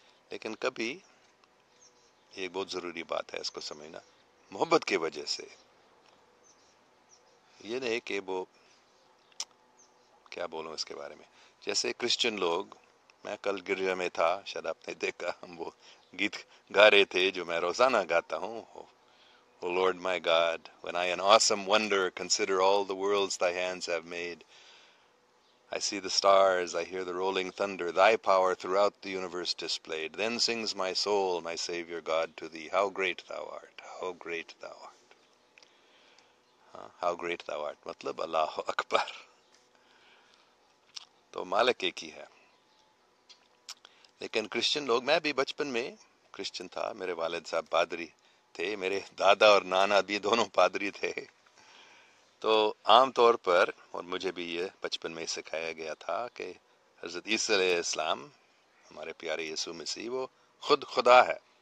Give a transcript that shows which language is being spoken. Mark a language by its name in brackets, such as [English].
[Urdu] لیکن کبھی یہ بہت ضروری بات ہے اس کو سمجھنا، محبت کی وجہ سے، یہ نہیں کہ وہ، کیا بولوں اس کے بارے میں، جیسے کرسچن لوگ، میں کل گرجا میں تھا، شاید آپ نے دیکھا، ہم وہ گیت گا رہے تھے جو میں روزانہ گاتا ہوں. [English] O Lord my God, when I in awesome wonder consider all the worlds thy hands have made, I see the stars, I hear the rolling thunder, thy power throughout the universe displayed. Then sings my soul, my Savior God, to thee, how great thou art, how great thou art. How great thou art, [Urdu] مطلب اللہ اکبر. تو مالک ایک ہی ہے. لیکن Christian لوگ، میں بھی بچپن میں کرسچن تھا، میرے والد صاحب پادری تھے، میرے دادا اور نانا بھی دونوں پادری تھے. تو عام طور پر، اور مجھے بھی یہ بچپن میں سکھایا گیا تھا کہ حضرت عیسیٰ علیہ السلام، ہمارے پیارے یسوع مسیح، وہ خود خدا ہے.